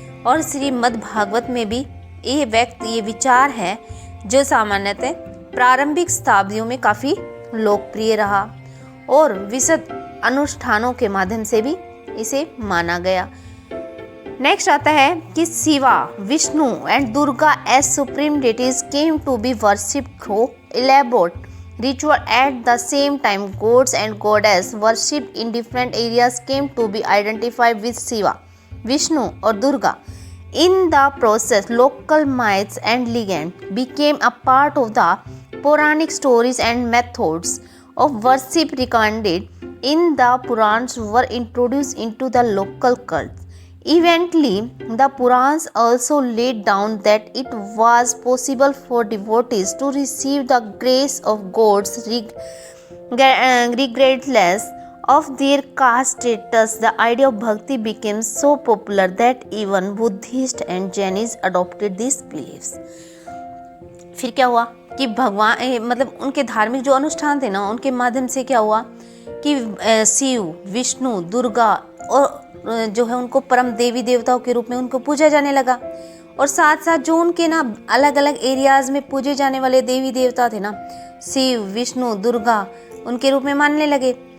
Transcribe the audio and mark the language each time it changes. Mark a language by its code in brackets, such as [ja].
[hi] और श्रीमद् भागवत में भी ये विचार है जो सामान्यतः प्रारंभिक शताब्दियों में काफ़ी लोकप्रिय रहा और विशद अनुष्ठानों के माध्यम से भी इसे माना गया. नेक्स्ट आता है कि [en] Shiva, Vishnu and Durga as supreme deities came to be worshipped through elaborate ritual. At the same time, gods and goddesses worshipped in different areas came to be identified with Shiva, Vishnu or Durga. In the process, local myths and legends became a part of the Puranic stories, and methods of worship recorded in the Purans were introduced into the local cults. Eventually, the Purans also laid down that it was possible for devotees to receive the grace of gods regardless of their caste status. The idea of bhakti became so popular that even Buddhists and Jainis adopted these beliefs. [hi] फिर क्या हुआ कि भगवान मतलब उनके धार्मिक जो अनुष्ठान थे ना, उनके माध्यम से क्या हुआ कि शिव, विष्णु, दुर्गा और जो है उनको परम देवी देवताओं के रूप में उनको पूजा जाने लगा। और साथ साथ जो उनके ना अलग अलग एरियाज़ में पूजे जाने वाले देवी देवता थे ना, शिव, विष्णु, दुर्गा, उनके रूप में मानने लगे।